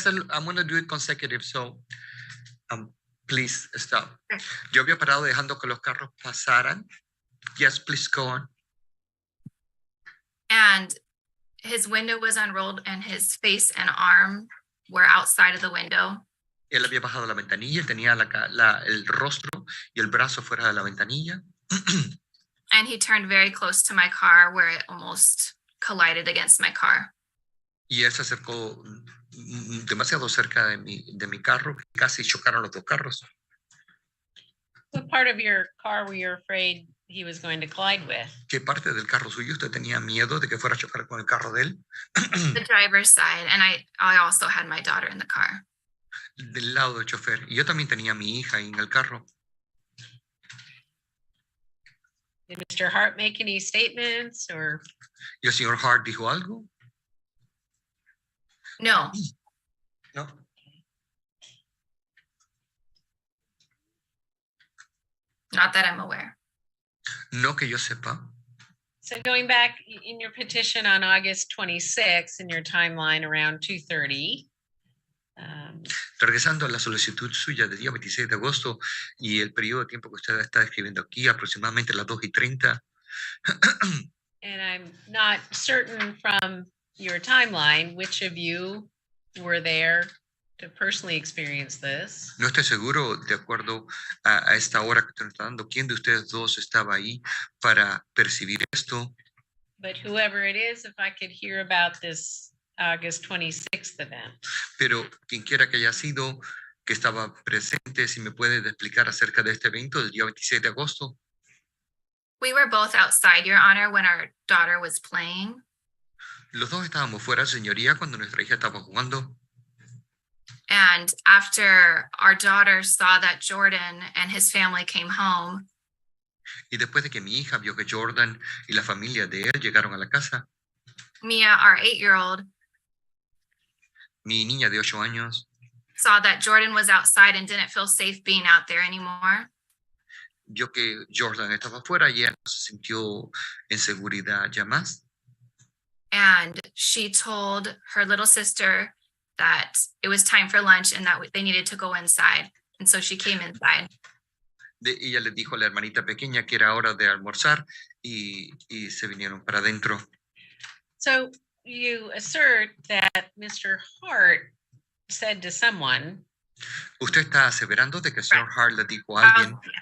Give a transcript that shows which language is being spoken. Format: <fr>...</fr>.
<en>I'm going to do it consecutive, so please stop. Okay.</en> <es>Yo había parado dejando que los carros pasaran.</es> <en>Yes, please go on. And his window was unrolled and his face and arm were outside of the window.</en> <es>Él había bajado la ventanilla, tenía el rostro y el brazo fuera de la ventanilla.</es> <en>And he turned very close to my car where it almost collided against my car.</en> <es>Y él se acercó demasiado cerca de mi carro, casi chocaron los dos carros.</es> <en>What part of your car were you afraid he was going to collide with?</en> <es>¿Qué parte del carro suyo usted tenía miedo de que fuera a chocar con el carro de él?</es> <en>The driver's side, and I also had my daughter in the car.</en> <es>Del lado del chofer. Y yo también tenía a mi hija ahí en el carro.</es> <en>Did Mr. Hart make any statements or?</en> <es>¿Y el señor Hart dijo algo? No.</es> <en>No. Not that I'm aware.</en> <es>No que yo sepa.</es> <en>So going back in your petition on August 26 in your timeline around 2:30,</en> <es>Regresando a la solicitud suya del día 26 de agosto y el periodo de tiempo que usted está escribiendo aquí, aproximadamente las 2:30.</es> <en>And I'm not certain from your timeline, which of you were there to personally experience this.</en> <es>No estoy seguro, de acuerdo a esta hora que usted nos está dando, quién de ustedes dos estaba ahí para percibir esto.</es> <en>But whoever it is, if I could hear about this August 26th event.</en> <es>Pero quien quiera que haya sido, que estaba presente, si me puede explicar acerca de este evento del día 26 de agosto.</es> <en>We were both outside, Your Honor, when our daughter was playing.</en> <es>Los dos estábamos fuera, señoría, cuando nuestra hija estaba jugando.</es> <en>And after our daughter saw that Jordan and his family came home,</en> <es>Y después de que mi hija vio que Jordan y la familia de él llegaron a la casa,</es> <en>Mia, our 8-year-old,</en> <es>mi niña de 8 años</es> <en>saw that Jordan was outside and didn't feel safe being out there anymore.</en> <es>vio que Jordan estaba fuera y ella no se sintió en seguridad ya más.</es> <en>And she told her little sister that it was time for lunch and that they needed to go inside. And so she came inside.</en> <es>Ella le dijo a la hermanita pequeña que era hora de almorzar y se vinieron para adentro.</es> <en>So you assert that Mr. Hart said to someone,</en> <es>Usted está aseverando de que el señor Hart le dijo a alguien</es>